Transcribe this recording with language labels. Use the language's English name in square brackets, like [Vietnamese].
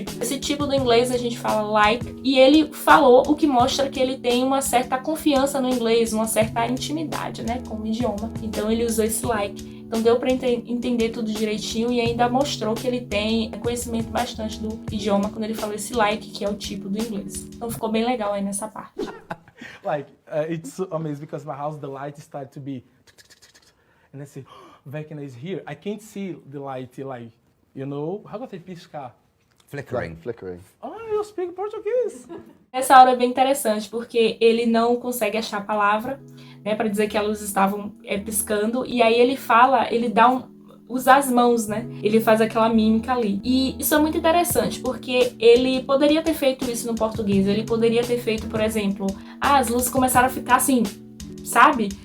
[Portuguese] Esse tipo do inglês a gente fala like, e ele falou o que mostra que ele tem uma certa confiança no inglês, uma certa intimidade, né, com o idioma. Então ele usou esse like. Então deu pra entender tudo direitinho e ainda mostrou que ele tem conhecimento bastante do idioma quando ele falou esse like, que é o tipo do inglês. Então ficou bem legal aí nessa parte. [English] It's so amazing because my house, the light started to be and I say, Vecna is here. I can't see the light, how can I piscar? Flickering. [Portuguese] Eu speak português. Essa hora é bem interessante, porque ele não consegue achar a palavra, né, para dizer que a luz estavam piscando, e aí ele fala, ele usa as mãos, né? Ele faz aquela mímica ali. E isso é muito interessante, porque ele poderia ter feito isso no português, ele poderia ter feito, por exemplo, as luzes começaram a ficar assim, sabe?